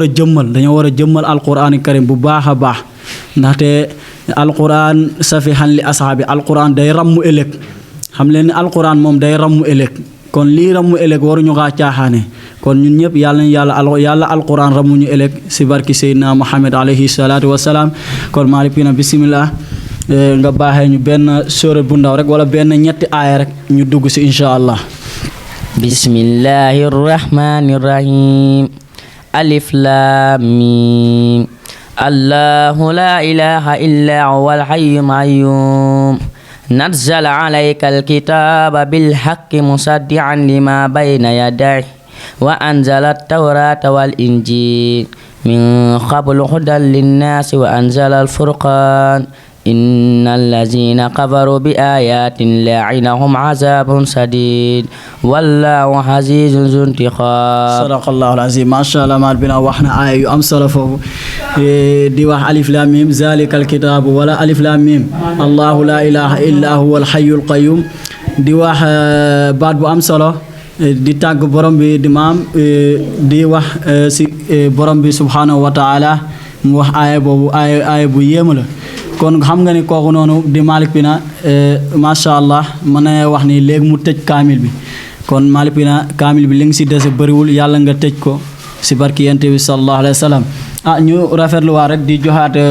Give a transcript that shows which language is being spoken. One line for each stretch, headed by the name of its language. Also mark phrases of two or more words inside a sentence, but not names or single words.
Wolof: jëmmal dañoo war a jëmmal
Arabic: القرآن كريم
Wolof: bu baax a baax ndaxte alquran
Arabic: شفيعا لأصحاب القرآن
Wolof: day rammu ëllëg xam leen ni alquran moom day rammu ëllëg kon lii rammu ëllëg waruñu kaa caaxaane kon ñun ñëpp yàlla nañu yàlla alquran rammuñu ëllëg si barki Seydina Muhammad
Arabic: عليه الصلاة والسلام
Wolof: kon Malick Pina bisimilah nga baaxee ñu benn sóorat bu ndaw rek wala benn ñetti aaya rek ñu dugg si
Arabic: إن شاء الله. بسم الله الرحمن الرحيم الم الله لا إله إلا هو الحي القيوم نزل عليك الكتاب بالحق مصدقا لما بين يديه وأنزل التوراة والإنجيل من قبل هدى للناس وأنزل الفرقان إن الذين كفروا بآيات الله لهم عذاب شديد والله عزيز ذو انتقام. صدق الله العظيم ما شاء الله
Wolof: Malick Pina wax na aaya yu am solo foofu di wax
Arabic: الم ذلك الكتاب
Wolof: wala
Arabic: الم الله لا إله إلا هو الحي القيوم
Wolof: di wax baat bu am solo di tàgg borom bi di maam di wax si borom bi
Arabic: سبحانه وتعالى
Wolof: mu wax aaya boobu aaya bu yéemu la kon xam nga ni kooku noonu di Malick Pina
Arabic: ما شاء الله
Wolof: mën na wax ni léegi mu tëj kaamil bi kon Malick Pina kaamil bi li nga si dese bëriwul yàlla nga tëj ko si barki yonent bi
Arabic: صلى الله عليه وسلم
Wolof: ñu rafetlu waa rek di joxaat